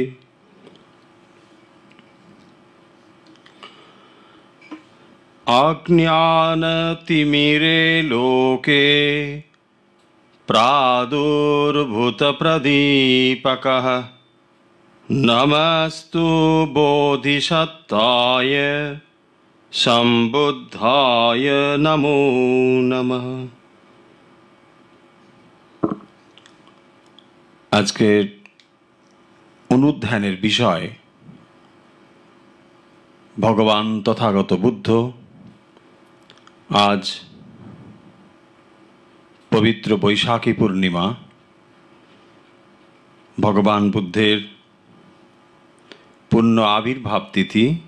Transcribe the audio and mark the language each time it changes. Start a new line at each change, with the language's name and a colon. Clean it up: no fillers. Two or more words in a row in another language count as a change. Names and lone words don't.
Sanskrit: अज्ञानतिमिरे लोके प्रादुर्भूतप्रदीपकः नमस्तु बोधिसत्ताय सम्बुद्धाय नमो नमः।
Bangla: আজকের অনুধ্যানের বিষয় ভগবান তথাগত বুদ্ধ। আজ পবিত্র বৈশাখী পূর্ণিমা, ভগবান বুদ্ধের পূর্ণ আবির্ভাব তিথি।